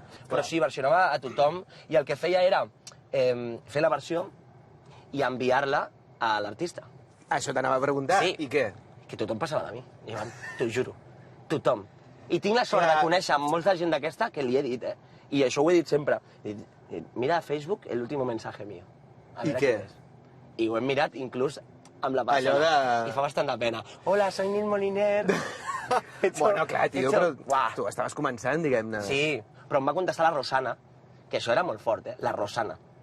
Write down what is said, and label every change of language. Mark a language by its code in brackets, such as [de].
[ca] Però sí, versionava a tothom i el que feia era fer la versió i enviar-la a l'artista. Això t'anava a preguntar. Sí. I què? Que tothom passava de mi, Ivan, t'ho juro. Tothom. I tinc la sort de conèixer molta gent d'aquesta que li he dit, I això ho he dit sempre. [es] Mira a Facebook el último mensaje mío. [ca] I què? I ho hem mirat inclús amb la persona. I fa bastant de pena. [es] Hola, soy Nil Moliner. [ca] Bueno, clar, tio, però tu estaves començant, diguem-ne. Sí, però em va contestar la Rosana, que això era molt fort, la Rosana.